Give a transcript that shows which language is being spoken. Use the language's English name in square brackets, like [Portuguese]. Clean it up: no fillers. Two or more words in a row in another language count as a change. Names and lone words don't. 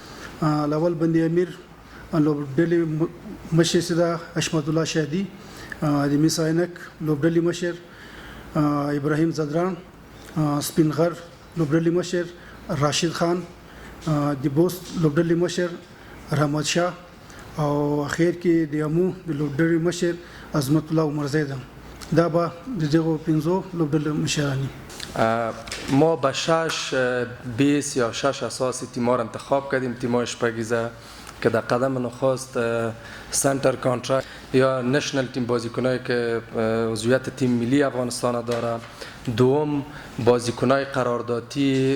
[Pashto] الاول بند امیر لوبډلې مشر سیده حشمت الله شادي، د میساینک لوبډلې مشر ابراهیم زدران، سپین غر لوبډلې مشر راشد خان، د بوست لوبډلې مشر رحمت شاه، او اخر کې د امو د لوبډلې مشر عظمت الله عمرزاده. دا به د دغو 15 لوبډلې مشرانی. [Persian] ما به 6 بیس یا 6 اساسی تیم‌ها را انتخاب کردیم. تیم‌های شپږیزه که در قدم نخست [English] central contract [Persian] یا [English] national team [Persian] بازیکنایی که عضویت تیم ملی افغانستان داره، دوم بازیکنای قراردادی